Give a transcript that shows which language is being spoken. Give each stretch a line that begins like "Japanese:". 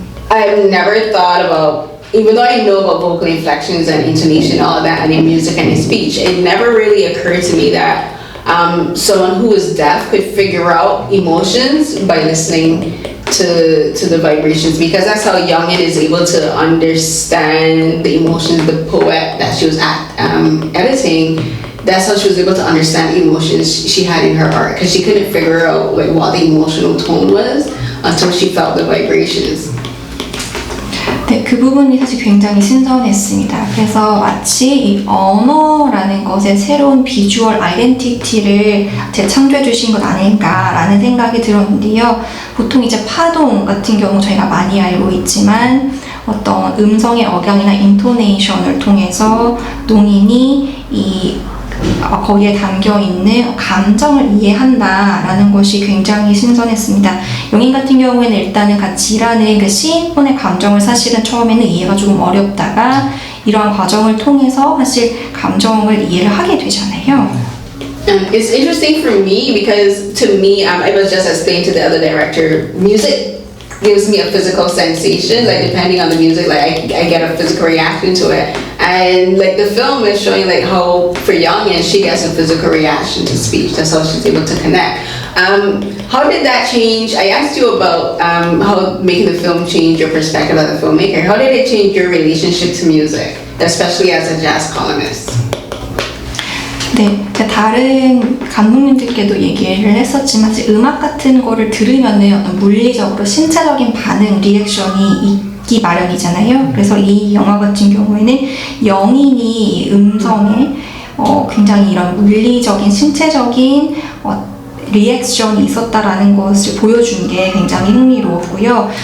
English: I've never thought about, even though I know about vocal inflections and intonation, all of that, and in music and in speech, it never really occurred to me that someone who is deaf could figure out emotions by listening to the vibrations, because that's how Yong-in is able to understand the emotions. The poet that she was editing, that's how she was able to understand the emotions she had in her art, because she couldn't figure out like what the emotional tone was until she felt the vibrations.
Korean: 네, 그 부분이 사실 굉장히 신선했습니다. 그래서 마치 이 언어라는 것의 새로운 비주얼 아이덴티티를 재창조해 주신 것 아닐까라는 생각이 들었는데요. 보통 이제 파동 같은 경우 저희가 많이 알고 있지만 어떤 음성의 억양이나 인토네이션을 통해서 농인이 이 거기에 담겨있는 감정을 이해한다라는 것이 굉장히 신선했습니다. 용인 같은 경우에는 일단은 같이 일하는 그 시인분의 감정을 사실은 처음에는 이해가 조금 어렵다가 이러한 과정을 통해서 사실 감정을 이해를 하게 되잖아요.
English: It's interesting for me because to me, I was just explaining to the other director, music gives me a physical sensation, like depending on the music, like I get a physical reaction to it. And like the film is showing like how for Yong-in she gets a physical reaction to speech. That's how she's able to connect. How did that change? I asked you about how making the film change your perspective as a filmmaker. How did it change your relationship to music, especially as a jazz columnist?
Korean: 네, 다른 감독님들께도 얘기를 했었지만 음악 같은 거를 들으면은 어떤 물리적으로 신체적인 반응, 리액션이 있기 마련이잖아요. 그래서 이 영화 같은 경우에는 영인이 음성에 굉장히 이런 물리적인 신체적인 리액션이 있었다라는 것을 보여준 게 굉장히 흥미로웠고요.